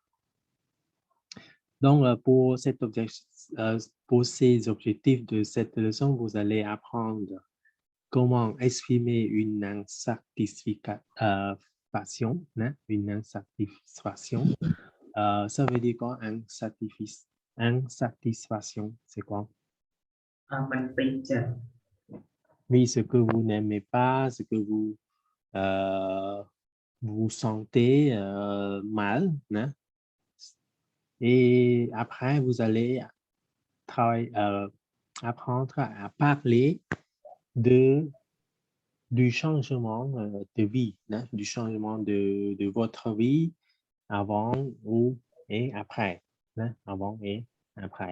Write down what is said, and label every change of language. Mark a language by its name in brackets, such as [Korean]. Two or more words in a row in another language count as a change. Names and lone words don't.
[French] Donc, pour ces objectifs de cette leçon, vous allez apprendre comment exprimer une insatisfaction, hein, une insatisfaction. Ça veut dire quoi, insatisfaction, c'est quoi? [Vietnamese] Mình bị chật. [French] Oui, ce que vous n'aimez pas, ce que vous sentez mal, hein? Et après, vous allez apprendre à parler de, du changement de vie, hein, du changement de votre vie avant ou et après, hein, avant et après.